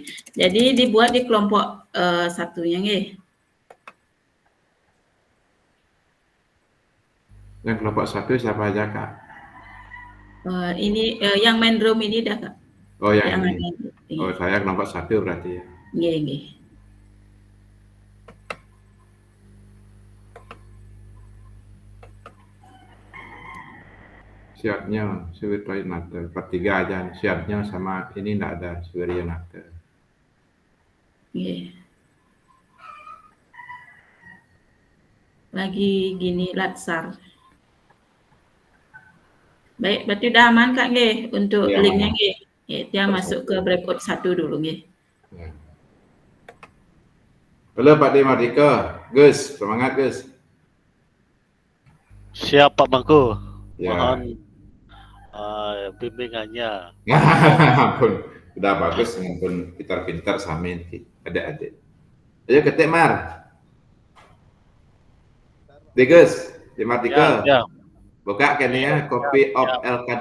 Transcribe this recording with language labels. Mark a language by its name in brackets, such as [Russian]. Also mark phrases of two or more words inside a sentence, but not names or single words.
[Indonesian] Jadi dibuat di kelompok satunya nggih. Yang kelompok 1 siapa aja, Kak? Ini yang [English] main room [Indonesian] ini dah, Kak. Oh, yang ini. Iya. Oh, saya kelompok 1 berarti ya. Nggih, nggih. Siapnya Suwiryanata, pertiga aja. Siapnya sama ini enggak ada Suwiryanata. Nggih. Lagi gini latsar. Baik, berarti udah aman Kak nggih untuk Ya, linknya aman. nggih. Ya, dia masuk ke breakout 1 dulu nggih. Ya. Halo Pak D. Mardika, Gus, semangat Gus. Siap Pak Mangku. Ya. Mohon bimbingannya. Ampun, udah bagus, ampun pintar-pintar samin adik-adik. Ayo ketik Mar. D. Gus, D. Mardika. Ya, Buka kan ya, [English] copy of [Indonesian] LK2.